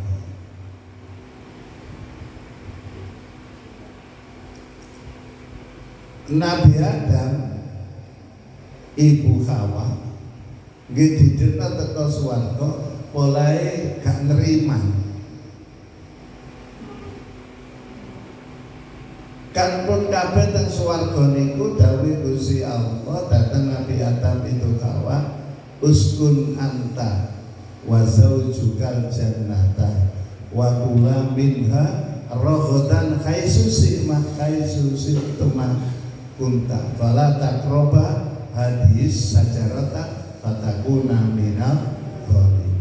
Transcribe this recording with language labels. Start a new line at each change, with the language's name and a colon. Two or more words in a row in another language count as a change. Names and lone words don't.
Javanese: Nabi Adam, Ibu Hawa nggih didukno teko swarga, polahe gak neriman. Kan pun kabeh teng swarga niku dawuh Gusti Allah dhateng Nabi Adam itu Hawa,
Arabic: اسكن أنت وزوجك الجنة وكلا منها رغدا حيث شئتم كنت فلا تقربا هذه الشجرة فتكونا من الظالمين.